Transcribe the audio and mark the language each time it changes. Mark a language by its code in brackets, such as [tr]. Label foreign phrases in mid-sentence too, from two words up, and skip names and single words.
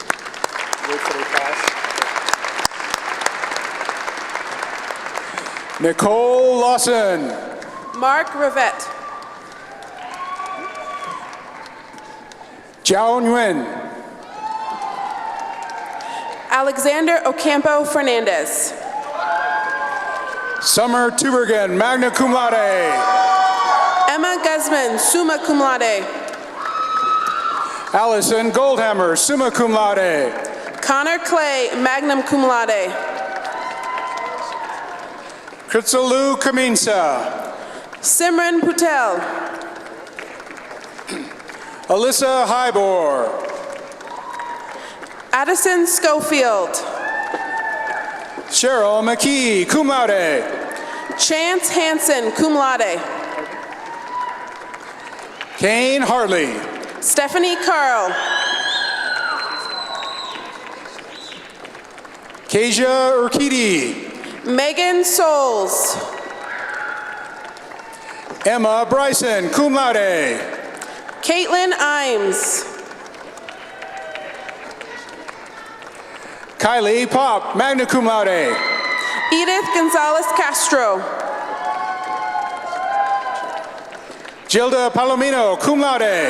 [en] Nicole Lawson. Mark Rivette. Jiao Nguyen. Alexander Ocampo Fernandez. Summer Tubergen, [la] magna cum laude. [en] Emma Guzman, [la] summa cum laude. [en] Allison Goldhammer, [la] summa cum laude. [en] Connor Clay, [la] magna cum laude. [en] Kritsalu Kaminsa. Simran Patel. Alyssa Hybor. Addison Schofield. Cheryl McKee, [la] cum laude. [en] Chance Hansen, [la] cum laude. [en] Kane Hartley. Stephanie Carl. Kasia Urquidi. Megan Souls. Emma Bryson, [la] cum laude. [en] Caitlin Imes. Kylie Pop, [la] magna cum laude. [en] Edith Gonzalez Castro. Gilda Palomino, [la] cum laude.